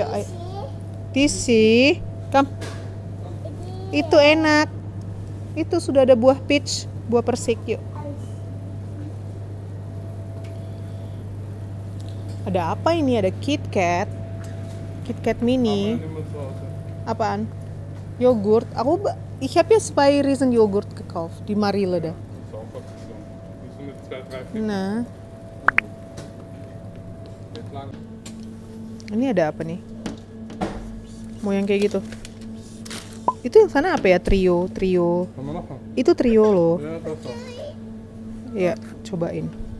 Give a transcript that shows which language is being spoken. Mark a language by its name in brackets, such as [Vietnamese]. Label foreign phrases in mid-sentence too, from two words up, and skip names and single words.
[Indonesian] Tisi, come. Itu enak. Itu sudah ada buah peach, buah persik, yuk. Ada apa ini? Ada KitKat mini. Apaan? Yogurt. [German] Ich habe jetzt 2 Riesen Joghurt gekauft, die Marille da. [Indonesian] Nah. Ini ada apa nih? Mau yang kayak gitu. Itu yang sana apa ya? Trio. Itu trio loh. Ya, cobain.